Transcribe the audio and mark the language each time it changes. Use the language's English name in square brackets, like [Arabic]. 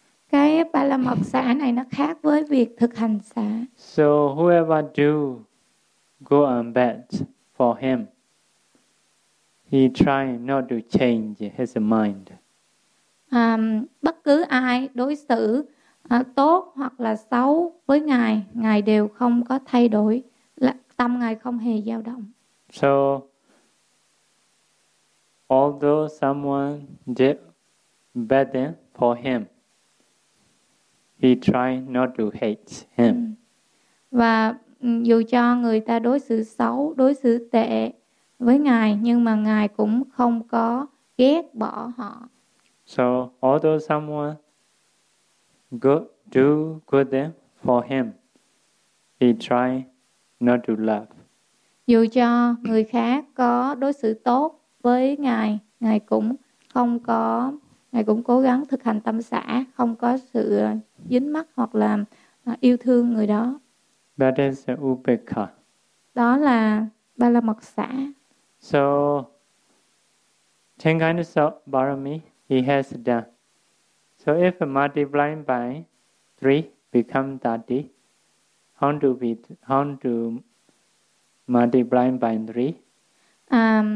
[Vietnamese] Cái ba la mật xả này nó khác với việc thực hành xả. [English] So whoever do good and bad for him, he try not to change his mind. [Vietnamese] Bất cứ ai đối xử tốt hoặc là xấu với ngài, ngài đều không có thay đổi, tâm ngài không hề dao động. [English] So although someone did bad for him, he tried not to hate him. [Vietnamese] Và dù cho người ta đối xử xấu, đối xử tệ với ngài, nhưng mà ngài cũng không có ghét bỏ họ. [English] So although someone do good for him, he tried not to love. [Vietnamese] Dù cho người khác có đối xử tốt với ngài, ngài cũng không có, ngài cũng cố gắng thực hành tâm xả, không có sự dính mắc hoặc là yêu thương người đó. [English] That is upekkha. [Vietnamese] Đó là ba la mật xả. [English] So, 10 kinds of barami he has done. So if multiplying by 3 become 30, how to multiply by 3?